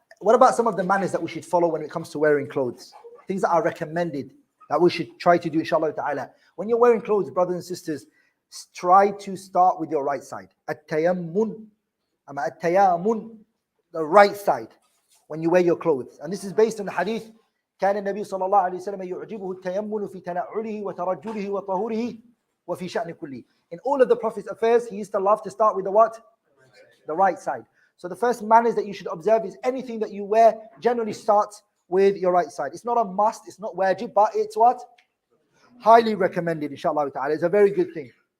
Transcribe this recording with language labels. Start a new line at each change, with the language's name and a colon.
English: What about some of the manners that we should follow when it comes to wearing clothes? Things that are recommended that we should try to do, inshallah ta'ala. When you're wearing clothes, brothers and sisters, try to start with your right side. At-tayammun, the right side, when you wear your clothes. And this is based on the hadith.
Arabic: كان النبي صلى الله عليه وسلم يعجبه التيمن في تنعله وترجله وطهوره وفي شأن كله.
English: In all of the Prophet's affairs, he used to love to start with the what? The right side. So the first manners that you should observe is anything that you wear generally starts with your right side. It's not a must, it's not wajib, but it's what? Highly recommended, inshallah ta'ala. It's a very good thing.